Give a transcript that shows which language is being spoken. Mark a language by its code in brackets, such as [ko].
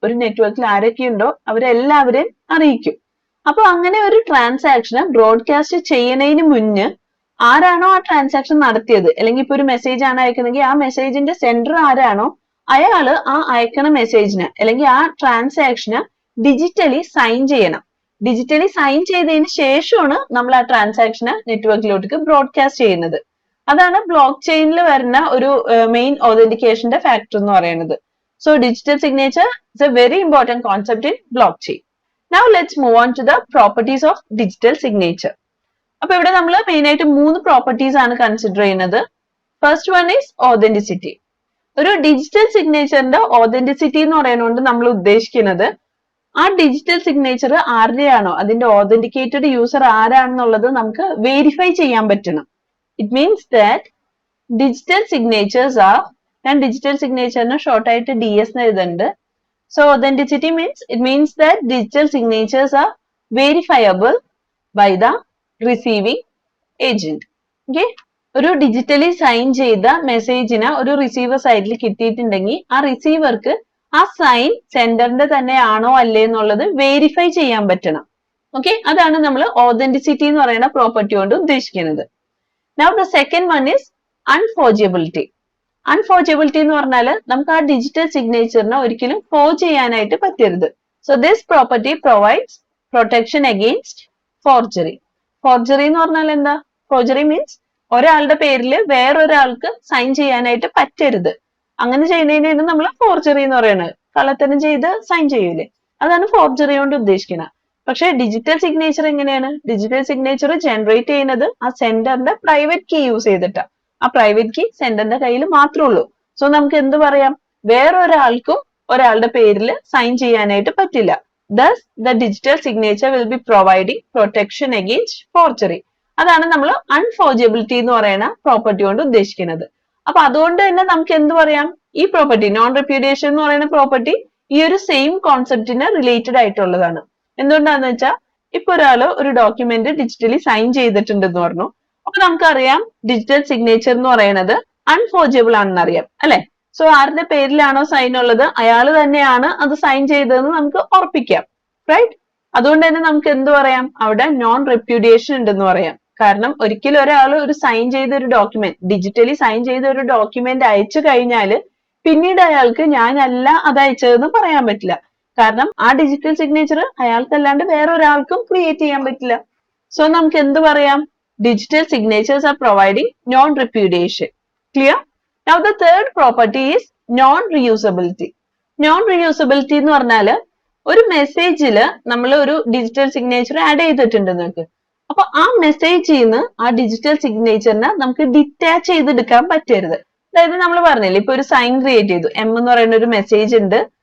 [ml] ഒരു നെറ്റ്വർക്കിൽ ആരൊക്കെയുണ്ടോ അവരെല്ലാവരെയും അറിയിക്കും. അപ്പൊ അങ്ങനെ ഒരു ട്രാൻസാക്ഷന് ബ്രോഡ്കാസ്റ്റ് ചെയ്യുന്നതിന് മുന്നേ ആരാണോ ആ ട്രാൻസാക്ഷൻ നടത്തിയത്, അല്ലെങ്കിൽ ഇപ്പൊ ഒരു മെസ്സേജ് ആണ് അയക്കുന്നെങ്കിൽ ആ മെസ്സേജിന്റെ സെൻഡർ ആരാണോ അയാള് ആ അയക്കണ മെസ്സേജിന് അല്ലെങ്കിൽ ആ ട്രാൻസാക്ഷന് ഡിജിറ്റലി സൈൻ ചെയ്യണം. ഡിജിറ്റലി സൈൻ ചെയ്തതിന് ശേഷമാണ് നമ്മൾ ആ ട്രാൻസാക്ഷന് നെറ്റ്വർക്കിലോട്ട് ബ്രോഡ്കാസ്റ്റ് ചെയ്യുന്നത്. അതാണ് ബ്ലോക്ക് ചെയിനിൽ വരുന്ന ഒരു മെയിൻ ഓതന്റിക്കേഷന്റെ ഫാക്ടർ എന്ന് പറയുന്നത്. [en] So digital signature is a very important concept in block chain. Now let's move on to the properties of digital signature. [ml] അപ്പൊ ഇവിടെ നമ്മൾ മെയിൻ ആയിട്ട് 3 പ്രോപ്പർട്ടീസ് ആണ് കൺസിഡർ ചെയ്യുന്നത്. [en] First one is authenticity. [ml] ഒരു ഡിജിറ്റൽ സിഗ്നേച്ചറിന്റെ ഓതന്റിസിറ്റി എന്ന് പറയുന്നതുകൊണ്ട് നമ്മൾ ഉദ്ദേശിക്കുന്നത് ആ ഡിജിറ്റൽ സിഗ്നേച്ചർ ആരുടെയാണോ, അതിന്റെ ഓതന്റിക്കേറ്റഡ് യൂസർ ആരാണെന്നുള്ളത് നമുക്ക് വെരിഫൈ ചെയ്യാൻ പറ്റണം. [en] it means that digital signatures are, [ml] ഞാൻ ഡിജിറ്റൽ സിഗ്നേച്ചറിന് ഷോർട്ട് ആയിട്ട് DS എന്ന് എഴുതുന്നുണ്ട്. [en] So authenticity means that digital signatures are verifiable by the receiving agent. Okay? [ml] ഒരു ഡിജിറ്റലി സൈൻ ചെയ്ത മെസ്സേജിന് ഒരു റിസീവർ സൈഡിൽ കിട്ടിയിട്ടുണ്ടെങ്കിൽ ആ റിസീവർക്ക് ആ സൈൻ സെൻഡറിന്റെ തന്നെയാണോ അല്ലേ എന്നുള്ളത് വെരിഫൈ ചെയ്യാൻ പറ്റണം. ഓക്കെ, അതാണ് നമ്മൾ ഓതന്റിസിറ്റി എന്ന് പറയുന്ന പ്രോപ്പർട്ടി കൊണ്ട് ഉദ്ദേശിക്കുന്നത്. [en] Now the second one is unforgeability. [ml] അൺഫോർജബിലിറ്റി എന്ന് പറഞ്ഞാൽ നമുക്ക് ആ ഡിജിറ്റൽ സിഗ്നേച്ചറിനെ ഒരിക്കലും ഫോർജ് ചെയ്യാനായിട്ട് പറ്റരുത്. [en] So this property provides protection against forgery. [ml] Forgery എന്ന് പറഞ്ഞാൽ എന്താ? ഫോർജറി മീൻസ് ഒരാളുടെ പേരിൽ വേറൊരാൾക്ക് സൈൻ ചെയ്യാനായിട്ട് പറ്റരുത്. അങ്ങനെ ചെയ്യുന്നതിനാണ് നമ്മൾ ഫോർജറി എന്ന് പറയുന്നത്. കള്ളത്തരം ചെയ്ത് സൈൻ ചെയ്യൂലേ, അതാണ് ഫോർജറി കൊണ്ട് ഉദ്ദേശിക്കുന്നത്. പക്ഷെ ഡിജിറ്റൽ സിഗ്നേച്ചർ എങ്ങനെയാണ്? ഡിജിറ്റൽ സിഗ്നേച്ചർ ജനറേറ്റ് ചെയ്യുന്നത് ആ സെൻഡറിന്റെ പ്രൈവറ്റ് കീ യൂസ് ചെയ്തിട്ടാണ്. ആ പ്രൈവറ്റ് കീ സെൻഡറിന്റെ കയ്യിൽ മാത്രമേ ഉള്ളൂ. സോ നമുക്ക് എന്ത് പറയാം? വേറൊരാൾക്കും ഒരാളുടെ പേരിൽ സൈൻ ചെയ്യാനായിട്ട് പറ്റില്ല. [en] Thus the digital signature will be providing protection against forgery. [ml] അതാണ് നമ്മൾ അൺഫോർജബിലിറ്റി എന്ന് പറയുന്ന പ്രോപ്പർട്ടി കൊണ്ട് ഉദ്ദേശിക്കുന്നത്. അപ്പൊ അതുകൊണ്ട് തന്നെ നമുക്ക് എന്ത് പറയാം? ഈ പ്രോപ്പർട്ടി, നോൺ റെപ്യൂഡിയേഷൻ എന്ന് പറയുന്ന പ്രോപ്പർട്ടി ഈ ഒരു സെയിം കോൺസെപ്റ്റിന് റിലേറ്റഡ് ആയിട്ടുള്ളതാണ്. എന്തുകൊണ്ടാന്ന് വെച്ചാൽ ഇപ്പൊ ഒരാള് ഒരു ഡോക്യുമെന്റ് ഡിജിറ്റലി സൈൻ ചെയ്തിട്ടുണ്ടെന്ന് പറഞ്ഞു. അപ്പൊ നമുക്കറിയാം ഡിജിറ്റൽ സിഗ്നേച്ചർ എന്ന് പറയുന്നത് അൺഫോർജബിൾ ആണെന്ന് അറിയാം അല്ലെ? സോ ആരുടെ പേരിലാണോ സൈൻ ഉള്ളത് അയാൾ തന്നെയാണ് അത് സൈൻ ചെയ്തതെന്ന് നമുക്ക് ഉറപ്പിക്കാം, റൈറ്റ്? അതുകൊണ്ട് തന്നെ നമുക്ക് എന്ത് പറയാം? അവിടെ നോൺ റെപ്യൂഡിയേഷൻ ഉണ്ടെന്ന് പറയാം. കാരണം ഒരിക്കലും ഒരാൾ ഒരു സൈൻ ചെയ്ത ഒരു ഡോക്യുമെന്റ്, ഡിജിറ്റലി സൈൻ ചെയ്ത ഒരു ഡോക്യുമെന്റ് അയച്ചു കഴിഞ്ഞാൽ പിന്നീട് അയാൾക്ക് ഞാനല്ല അത് അയച്ചതെന്ന് പറയാൻ പറ്റില്ല. കാരണം ആ ഡിജിറ്റൽ സിഗ്നേച്ചർ അയാൾക്കല്ലാണ്ട് വേറെ ഒരാൾക്കും ക്രിയേറ്റ് ചെയ്യാൻ പറ്റില്ല. സോ നമുക്ക് എന്ത് പറയാം? [en] Digital signatures are providing non-repudiation. Clear? Now the third property is non-reusability. [ml] Non-reusability എന്ന് പറഞ്ഞാൽ ഒരു മെസ്സേജിൽ നമ്മൾ ഒരു ഡിജിറ്റൽ സിഗ്നേച്ചർ ആഡ് ചെയ്തിട്ടുണ്ടെന്ന് നോക്ക്. അപ്പൊ ആ മെസ്സേജിൽ നിന്ന് ആ ഡിജിറ്റൽ സിഗ്നേച്ചറിനെ നമുക്ക് ഡിറ്റാച്ച് ചെയ്തെടുക്കാൻ പറ്റരുത്. അതായത് നമ്മൾ പറഞ്ഞില്ലേ, ഇപ്പൊ ഒരു സൈൻ ക്രിയേറ്റ് ചെയ്തു, M എന്ന് പറയുന്ന ഒരു മെസ്സേജ് ഉണ്ട്.